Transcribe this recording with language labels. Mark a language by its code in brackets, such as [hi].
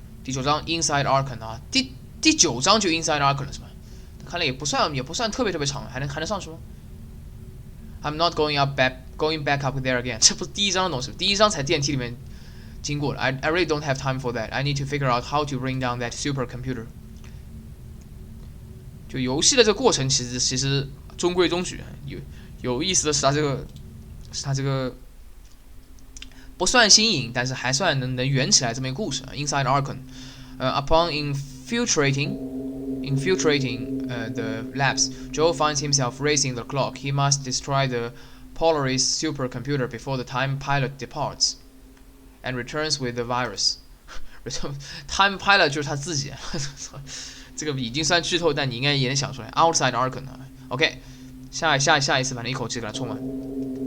[zh] 第9章 Inside Archon 啊，第9章就 Inside Archon 了是吧？看来也不算特别长，还能上去吗 ？ [en] I'm not going back up there again. [zh] 这不是第1章的东西，第1章才电梯里面经过的。 [en] I really don't have time for that. I need to figure out how to bring down that supercomputer. [zh] 就游戏的这个过程其实中规中矩，有意思的是它这个不算新颖，但是还算能圆起来这么一个故事。 [en] Inside Archon, upon infiltrating the labs, Joe finds himself racing the clock. He must destroy the Polaris supercomputer before the Time Pilot departs and returns with the virus. [zh] Time Pilot 就是他自己。这个已经算剧透，但你应该也能想出来。Outside Archon，OK， 下一次反正一口气给它冲完。